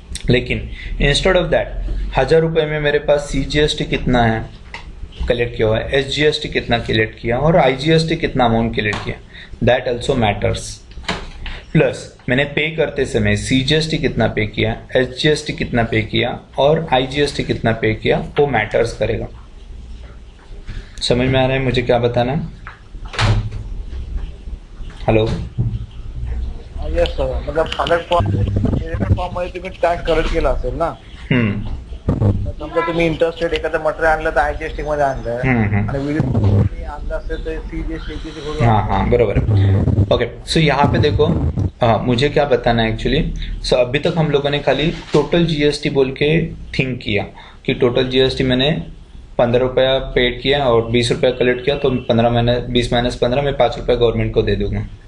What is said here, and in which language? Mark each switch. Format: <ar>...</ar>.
<hi>लेकिन</hi> <en>instead of that</en> <hi>1000 रुपये में मेरे पास CGST कितना है कलेक्ट किया हुआ है, SGST कितना कलेक्ट किया और IGST कितना अमाउंट कलेक्ट किया,</hi> <en>That also matters.</en> <hi>प्लस मैंने पे करते समय CGST कितना पे किया, SGST कितना पे किया और IGST कितना पे किया वो मैटर्स करेगा. समझ में आ रहा है मुझे क्या बताना है?</hi> <en>Hello. Yes sir.</en> <mr>मतलब अलग फॉर्म मध्ये तुम्ही टॅक्स कलेक्ट केला असेल ना. समजा तुम्ही इंटरेस्टेड एखादं मटेरियल आणलं तर IGST मध्ये आणलं आणि विविध आणलं असेल तर CGST.</mr> <hi>हाँ बराबर. ओके. सो यहाँ पे देखो मुझे क्या बताना है एक्चुअली. सो अभी तक हम लोगों ने खाली टोटल GST बोल के थिंक किया कि टोटल GST मैंने 15 रुपया पेड किया और 20 रुपया कलेक्ट किया तो 20 - 15 मैं 5 रुपया गवर्नमेंट को दे दूंगा.</hi>